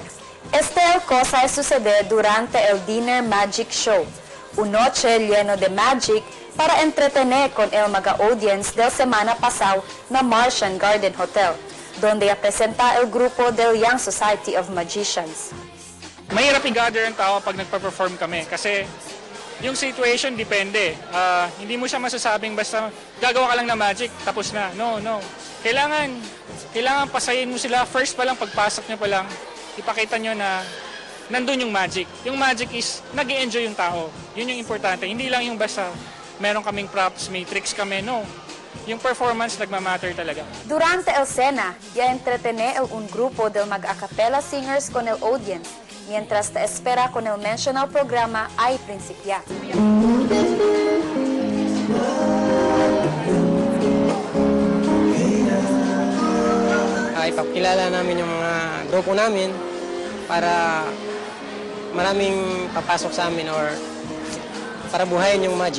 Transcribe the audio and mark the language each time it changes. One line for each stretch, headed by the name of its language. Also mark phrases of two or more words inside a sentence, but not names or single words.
Chavacano: Esta cosa sucede durante el Dinner Magic Show, una noche lleno de magic para entretener con el mga audience del semana pasado na Martian Garden Hotel, donde presenta el grupo del Young Society of Magicians.
Filipino: Mahirap i-gather ang tao pag nagpa-perform kami kasi yung situation depende. Hindi mo siya masasabing basta gagawa ka lang na magic, tapos na. No. Kailangan pasayin mo sila. First pa lang, pagpasok nyo pa lang, ipakita nyo na nandun yung magic. Yung magic is, nag-i-enjoy yung tao. Yun yung importante. Hindi lang yung basta meron kaming props, may tricks kami. No. Yung performance nagmamatter talaga.
Chavacano: Durante el cena, ya entretene un grupo del mag-a-cappella singers con el audience, mientras te espera con el mencionado programa ay principia.
Filipino: Ipakilala namin yung mga grupo namin para maraming papasok sa amin or para buhayin yung magic.